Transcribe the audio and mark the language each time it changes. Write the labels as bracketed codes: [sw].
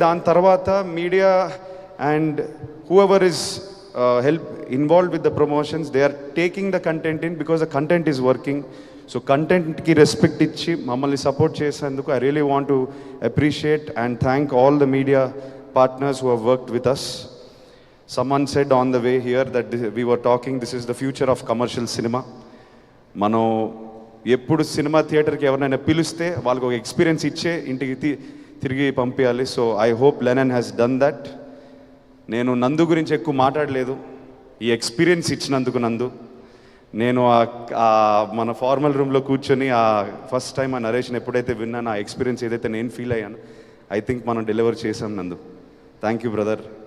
[te] దాని తర్వాత [en] Media and whoever is involved with the promotions, they are taking the content in because the content is working. So [te] కంటెంట్కి respect ఇచ్చి మమ్మల్ని support చేసేందుకు [en] I really want to appreciate and thank all the media partners who have worked with us. Someone said on the way here that we were talking, this is the future of commercial cinema. [te] మనం ఎప్పుడు cinema థియేటర్కి ఎవరైనా పిలిస్తే వాళ్ళకి ఒక experience ఇచ్చే ఇంటికి తిరిగి పంపించాలి. So [en] I hope Lennon has done that. [te] నేను నందు గురించి ఎక్కువ మాట్లాడలేదు, ఈ ఎక్స్పీరియన్స్ ఇచ్చినందుకు నందు. నేను మన ఫార్మల్ రూమ్లో కూర్చొని ఫస్ట్ టైం ఆ నరేషన్ ఎప్పుడైతే విన్నాను, ఆ ఎక్స్పీరియన్స్ ఏదైతే నేను ఫీల్ అయ్యాను, ఐ థింక్ మనం డెలివర్ చేసాం నందు. [en] Thank you brother.